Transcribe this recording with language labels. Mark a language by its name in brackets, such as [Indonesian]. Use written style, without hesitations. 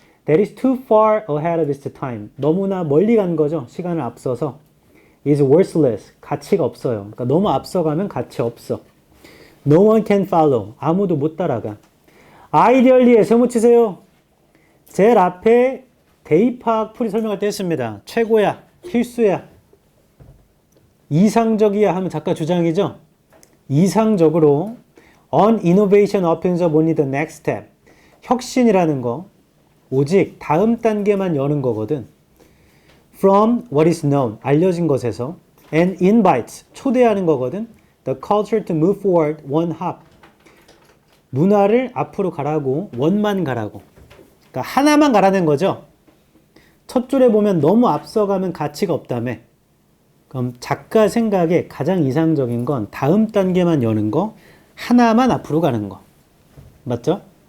[English] That is too far ahead of its time. [Korean] 너무나 멀리 간 거죠. 시간을 앞서서. [English] Is worthless. [Korean] 가치가 없어요. 그러니까 너무 앞서가면 가치 없어. [English] No one can follow. [Korean] 아무도 못 따라가. Ideally에 세모 치세요. 제일 앞에 대입학 풀이 설명할 때 했습니다. 최고야. 필수야. 이상적이야 하면 작가 주장이죠. 이상적으로 [English] An innovation opens up only the next step. [Korean] 혁신이라는 거 오직 다음 단계만 여는 거거든. [English] From what is known. [Korean] 알려진 것에서. [English] And invites. [Korean] 초대하는 거거든. [English] The culture to move forward one hop. [Korean] 문화를 앞으로 가라고. 원만 가라고. 그러니까 하나만 가라는 거죠. 첫 줄에 보면 너무 앞서가면 가치가 없다며. 그럼 작가 생각에 가장 이상적인 건 다음 단계만 여는 거, 하나만 앞으로 가는 거. 맞죠?